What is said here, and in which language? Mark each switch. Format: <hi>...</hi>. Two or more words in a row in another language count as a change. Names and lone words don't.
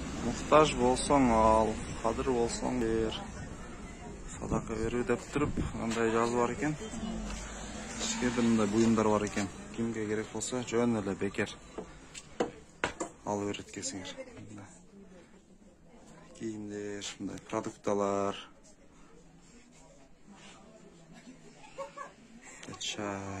<ky>Муктаж болсоң ал, кадыр болсоң бер. Садака берүү деп туруп, андай жазуу бар экен. Ишкерде мындай буюмдар бар экен. Кимге керек болсо, жөн эле бекер алып берет экенсиңер. Кийимдер, мындай продукталар. Чай.</ky>